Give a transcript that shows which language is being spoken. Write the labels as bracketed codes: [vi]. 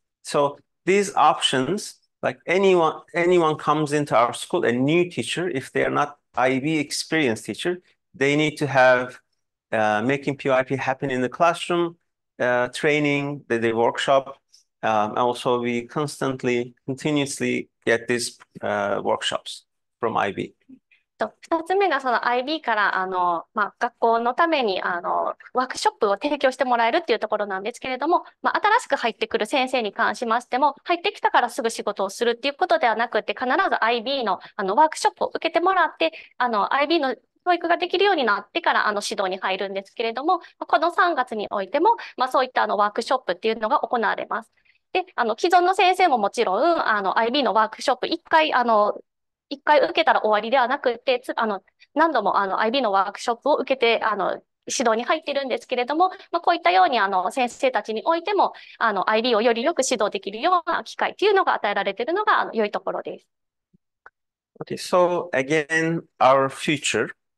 [en] So these options, like anyone comes into our school, a new teacher, if they are not IB experienced teacher, they need to have making PYP happen in the classroom, training, the workshop. Also, we continuously get these workshops from IB. [ja] 2つ目がその IB から学校のためにワークショップを提供してもらえるっていうところなんですけれども、新しく入ってくる先生に関しましても、入ってきたからすぐ仕事をするっていうことではなくて、必ず IB のワークショップを受けてもらって、IB の教育ができるようになってから指導に入るんですけれども、この3月においても、そういったワークショップっていうのが行われます。で、既存の先生ももちろん、IB のワークショップ1回受けたら終わりではなくて、何度もIB のワークショップを受けて、指導に入っているんですけれども、こういったように先生たちにおいても、IB をよりよく指導できるような機会というのが与えられているのが良いところです。 [en] Okay, so again, our future.